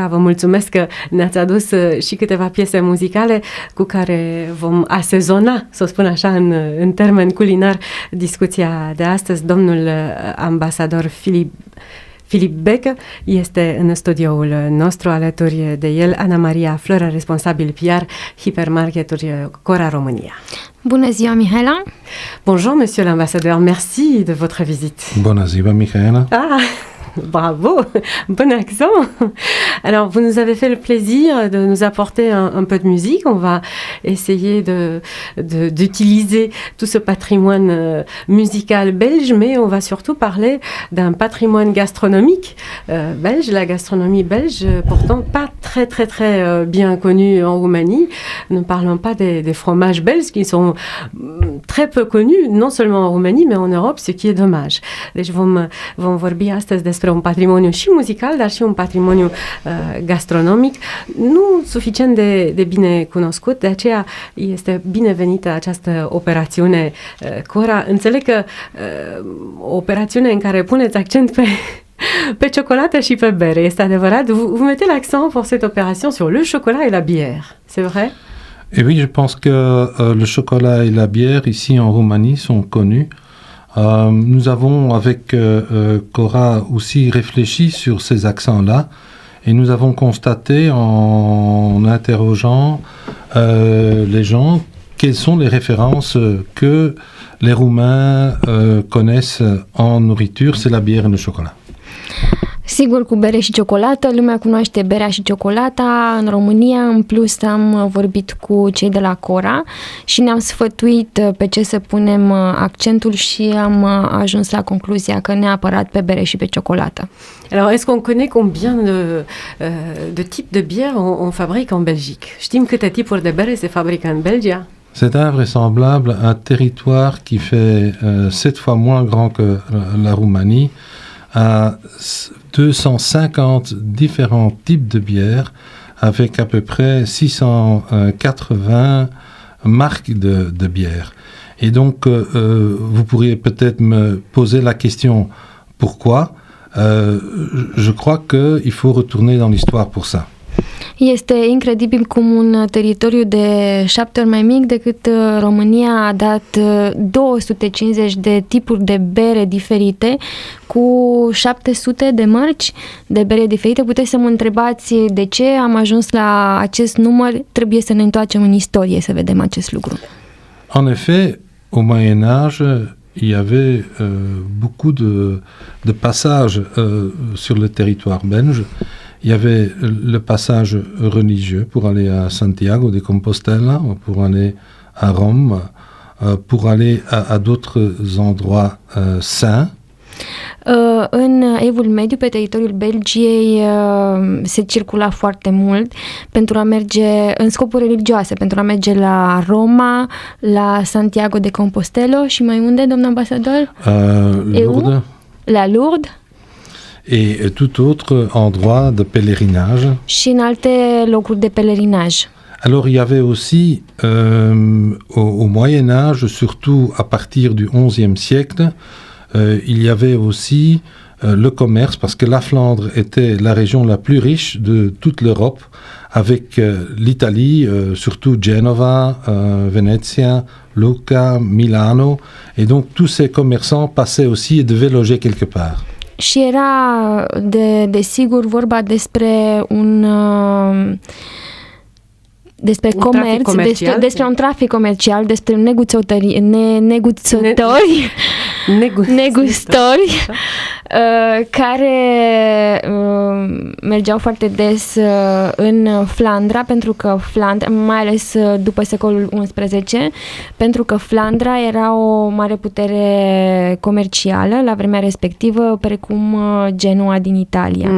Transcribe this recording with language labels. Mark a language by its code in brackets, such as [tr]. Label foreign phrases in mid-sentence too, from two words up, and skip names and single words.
[ro] Vă mulțumesc că ne-ați adus și câteva piese muzicale cu care vom asezona, să o spun așa, în termen culinar, discuția de astăzi. Domnul ambasador Filip Becă este în studioul nostru, alături de el Ana Maria Floră, responsabil PR, hipermarketuri Cora România. Bună ziua, Mihaela! [fr] Bonjour, monsieur l'ambassadeur, merci de votre visite. [ro] Bună ziua, Mihaela! [fr] Bravo, bon accent. Alors, vous nous avez fait le plaisir de nous apporter un peu de musique. On va essayer d'utiliser tout ce patrimoine musical belge, mais on va surtout parler d'un patrimoine gastronomique belge. La gastronomie belge, pourtant pas très bien connue en Roumanie. Ne parlons pas des fromages belges qui sont très peu connus, non seulement en Roumanie, mais en Europe, ce qui est dommage. [ro] Deci vom vorbi astăzi despre un patrimoniu și muzical, dar și un patrimoniu gastronomic, nu suficient de bine cunoscut, de aceea este binevenită această operațiune Cora. Înțeleg că o operațiune în care puneți accent pe ciocolată și pe bere, este adevărat? [fr] Vous mettez l'accent pour cette opération sur le chocolat et la bière, c'est vrai? Et oui, je pense que le chocolat et la bière ici en Roumanie sont connus. Nous avons avec Cora aussi réfléchi sur ces accents-là et nous avons constaté en interrogeant les gens quelles sont les références que les Roumains connaissent en nourriture, c'est la bière et le chocolat. [ro] Sigur, cu bere și ciocolată, lumea cunoaște berea și ciocolata în România. În plus am vorbit cu cei de la Cora și ne-am sfătuit pe ce să punem accentul și am ajuns la concluzia că neapărat pe bere și pe ciocolată. [fr] Alors, est-ce qu'on connaît combien de types de bière on fabrique en Belgique? [ro] Știm câte tipuri de bere se fabrică în Belgia? [fr] C'est invraisemblable, un territoire qui fait 7 fois moins grand que la Roumanie, à 250 différents types de bières avec à peu près 680 marques de bières. Et donc, vous pourriez peut-être me poser la question pourquoi. Je crois qu'il faut retourner dans l'histoire pour ça. [ro] Este incredibil cum un teritoriu de 7 ori mai mic decât România a dat 250 de tipuri de bere diferite cu 700 de mărci de bere diferite. Puteți să mă întrebați de ce am ajuns la acest număr. Trebuie să ne întoarcem în istorie să vedem acest lucru. [fr] En effet, au Moyen Âge, il y avait beaucoup de passages sur le territoire belge. Il y avait le passage religieux pour aller à Santiago de Compostela, pour aller à Rome, pour aller à d'autres endroits saints. [ro] În Evul Mediu, pe teritoriul Belgiei, se circula foarte mult pentru a merge în scopuri religioase, pentru a merge la Roma, la Santiago de Compostela și mai unde, domnul ambasador? Lourdes. La Lourdes. [fr] Et tout autre endroit de pèlerinage. [ro] Și în alte locuri de pelerinaj. [fr] Alors il y avait aussi au Moyen Âge, surtout à partir du XIe siècle, il y avait aussi le commerce, parce que la Flandre était la région la plus riche de toute l'Europe, avec l'Italie, surtout Genova, Venezia, Lucca, Milano, et donc tous ces commerçants passaient aussi et devaient loger quelque part. [ro] Și era de sigur vorba despre despre comerț, despre un trafic comercial, despre negustori care mergeau foarte des în Flandra, pentru că mai ales după secolul XI, pentru că Flandra era o mare putere comercială la vremea respectivă, precum Genua din Italia.